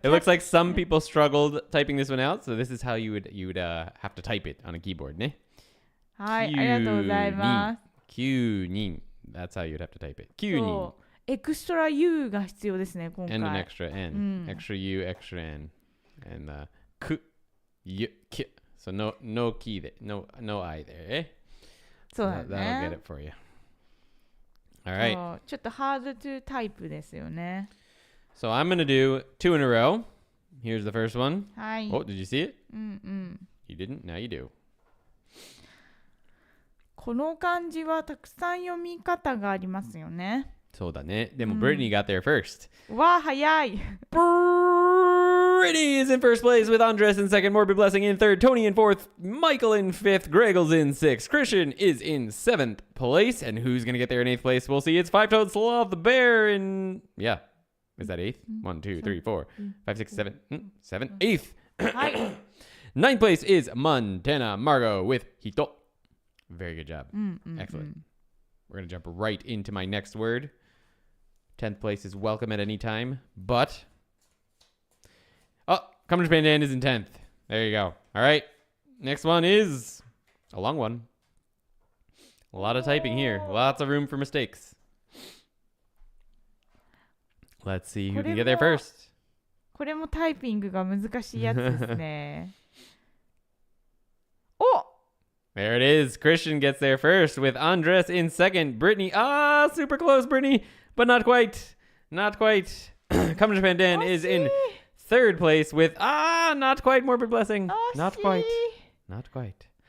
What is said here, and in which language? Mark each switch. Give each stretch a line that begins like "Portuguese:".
English: It looks like some people struggled typing this one out, so this is how you would have to type it on a keyboard ね。
Japanese: はい、ありがとうございます。 9人。
English: That's how you'd have to type it.
Japanese: 9人。エクストラ U が必要ですね、今回。
English: And an extra N. Extra U, extra N. And K, Y, K. So no key there. No I there, eh?
Japanese: そうだね。
English: that'll get it for you. All right.
Japanese: そうちょっと
English: ハードトゥタイプ
Japanese: ですよね。
English: So I'm going to do 2 in a row. Here's the first one.
Japanese: はい。
English: Oh, did you see it?
Japanese: うんうん。
English: You didn't? Now you do.
Japanese: この漢字はたくさん読み方がありますよね。そうだね。でも
English: Brittany got there first.
Japanese: わあ、早い。
English: Brittany is in first place with Andres in second, Morbid Blessing in third, Tony in fourth, Michael in fifth, Greggles in sixth, Christian is in seventh place. And who's going to get there in eighth place? We'll see. It's Five-Toed Sloth the Bear in... Yeah. Is that eighth? 1, 2, 3, 4, 5, 6, 7. 7. Eighth.
Japanese: はい。
English: Ninth place is Montana Margot with Hito. Very good job. Excellent. We're going to jump right into my next word. 10th place is welcome at any time, but... Oh, Come to Japan Dan is in 10th. There you go. All right. Next one is a long one. A lot of typing here. Lots of room for mistakes. Let's see who can get there first.
Japanese: これもタイピングが難しいやつですね。お
English: There it is. Christian gets there first with Andres in second. Brittany. Ah, super close, Brittany. But not quite. Not quite. Come to Japan Dan is in third place with, not quite Morbid Blessing. Not quite. Not quite.